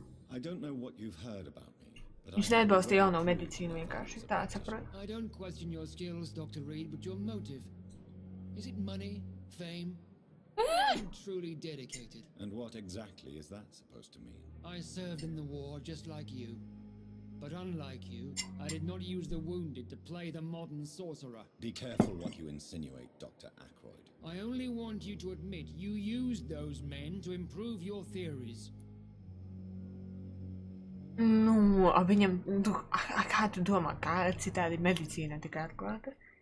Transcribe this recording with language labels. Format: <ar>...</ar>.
<en>I don't know what you've heard about me, but</en> <lv>Viņš neatbalsta jauno medicīnu vienkārši, tā saprot.</lv> <en>I don't question your skills, Dr. Reed, but your motive. Is it money? Fame? Are you truly dedicated? And what exactly is that supposed to mean? I served in the war just like you. But unlike you, I did not use the wounded to play the modern sorcerer. Be careful what you insinuate, Dr. Ackroyd. I only want you to admit you used those men to improve your theories.</en> <lv>Viņam, kā tu domā, kā citādi medicīna tika atklāta?</lv>